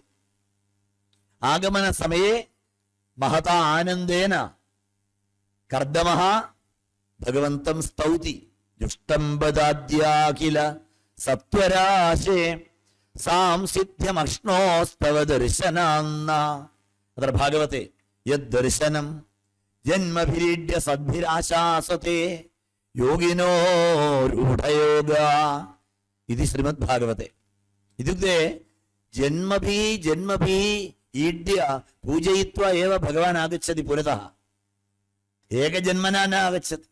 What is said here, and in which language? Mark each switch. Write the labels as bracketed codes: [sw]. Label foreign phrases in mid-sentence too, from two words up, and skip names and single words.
[sa] आगमन समये महता आनन्देन कर्दमः भगवन्तं स्तौति. जुष्टं बदाद्याखिल सत्वराशे सांसिध्यमश्नोस्तव दर्शनान्न. अत्र भागवते यद्दर्शनं ജന്മഭിരീഡ്യ സദ്ഭിരാശാസത്തെ യോഗിനോ രൂഢയോഗ ഇത് ശ്രീമദ് ഭാഗവത്തെ. ഇത്യുക്തെ ജന്മഭി ഈഡ്യ പൂജയിത്വ ഏവ ഭഗവാൻ ആഗച്ഛതി പുരതഃ. ഏകജന്മനാ ന ആഗച്ഛതി.